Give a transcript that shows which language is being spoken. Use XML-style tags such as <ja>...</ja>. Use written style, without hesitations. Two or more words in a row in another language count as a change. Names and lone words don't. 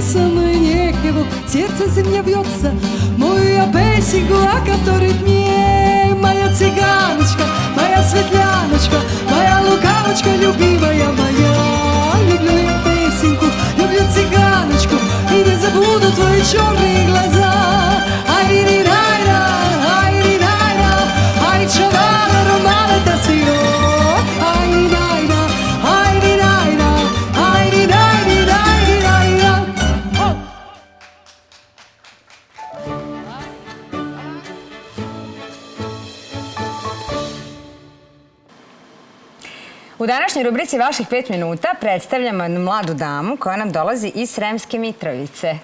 <ru>Со мной некого, сердце зимне бьется. Мою я песенку, о которой мне. Моя цыганочка, моя светляночка, моя лукавочка, любимая моя. Люблю я песенку, люблю цыганочку, и не забуду твои черные глаза. Ай-ри-ри-рай-ра, ай-ри-рай-ра, ай-чавала,</ru> <rom>романа тасиро. Ай-ри-рай-ра, ай-ри-рай-ра, ай-ри-рай-ри-рай-ри-рай-ра.</rom> <sr>U današnjoj rubrici Vaših 5 minuta predstavljamo jednu mladu damu koja nam dolazi iz Sremske Mitrovice.</sr>